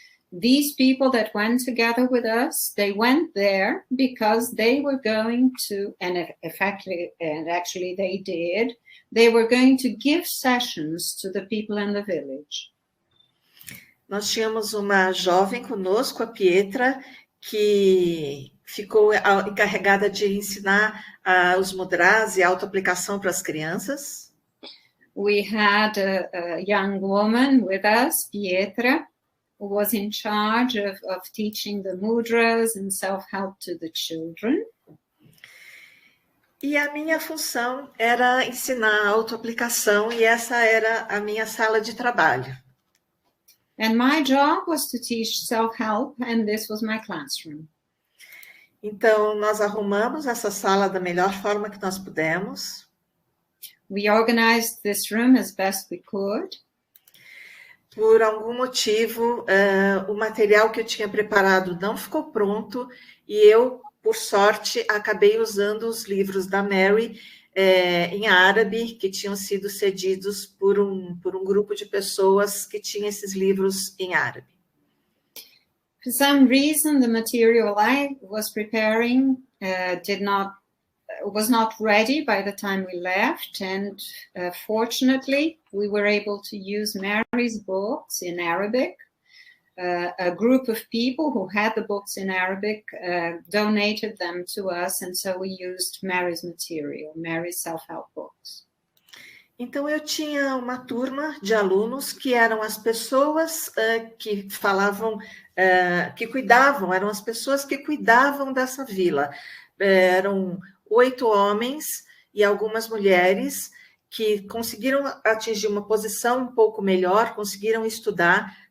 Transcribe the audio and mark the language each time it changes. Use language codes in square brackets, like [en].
[en] These people that went together with us, they went there because they were going to, and actually they did, they were going to give sessions to the people in the village. [pt] Nós tínhamos uma jovem conosco, a Pietra, que ficou encarregada de ensinar os mudras e autoaplicação para as crianças. [en] We had a young woman with us, Pietra, who was in charge of teaching the mudras and self-help to the children. [pt] E a minha função era ensinar a autoaplicação, e essa era a minha sala de trabalho. [en] And my job was to teach self-help, and this was my classroom. [pt] Então, nós arrumamos essa sala da melhor forma que nós pudemos. [en] We organized this room as best we could. [pt] Por algum motivo, o material que eu tinha preparado não ficou pronto, e eu, por sorte, acabei usando os livros da Mary em árabe, que tinham sido cedidos por um grupo de pessoas que tinha esses livros em árabe. [en] For some reason, the material I was preparing was not ready by the time we left, and fortunately, we were able to use Mary's books in Arabic. A group of people who had the books in Arabic donated them to us, and so we used Mary's material, Mary's self-help books. [pt] Então, eu tinha uma turma de alunos que eram as pessoas que falavam, que cuidavam, eram as pessoas que cuidavam dessa vila. Eram 8 homens e algumas mulheres que conseguiram atingir uma posição um pouco melhor, conseguiram estudar.